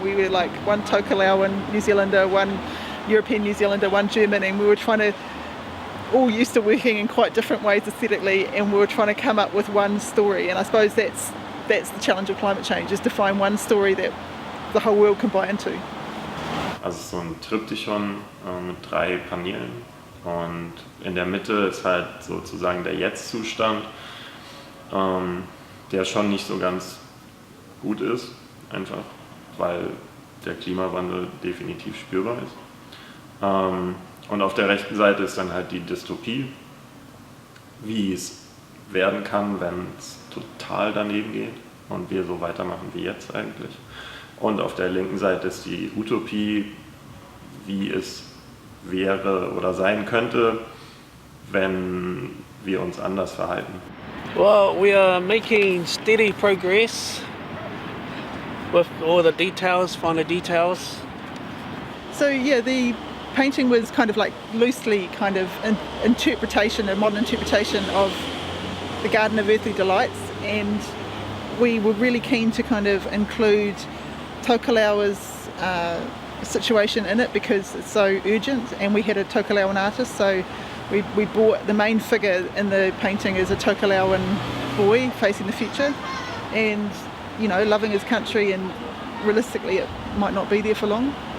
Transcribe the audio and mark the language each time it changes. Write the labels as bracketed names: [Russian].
[English] We were like one Tokelauan New Zealander, one European New Zealander, one German, and we were trying to all used to working in quite different ways aesthetically, and we were trying to come up with one story. And I suppose that's the challenge of climate change, is to find one story that the whole world can buy into. [German] Also es ist so ein Triptychon mit 3 Paneelen, und in der Mitte ist halt sozusagen der Jetzt-Zustand, der schon nicht so ganz gut ist, einfach weil der Klimawandel definitiv spürbar ist. Und auf der rechten Seite ist dann halt die Dystopie, wie es werden kann, wenn es total daneben geht und wir so weitermachen wie jetzt eigentlich. Und auf der linken Seite ist die Utopie, wie es wäre oder sein könnte, wenn wir uns anders verhalten. [English] Well, we are making steady progress with all the details, finer details. So yeah, the painting was kind of like loosely kind of an interpretation, a modern interpretation of the Garden of Earthly Delights, and we were really keen to kind of include Tokelaua's situation in it because it's so urgent, and we had a Tokelauan artist, so we brought the main figure in the painting as a Tokelauan boy facing the future, and you know, loving his country, and realistically it might not be there for long.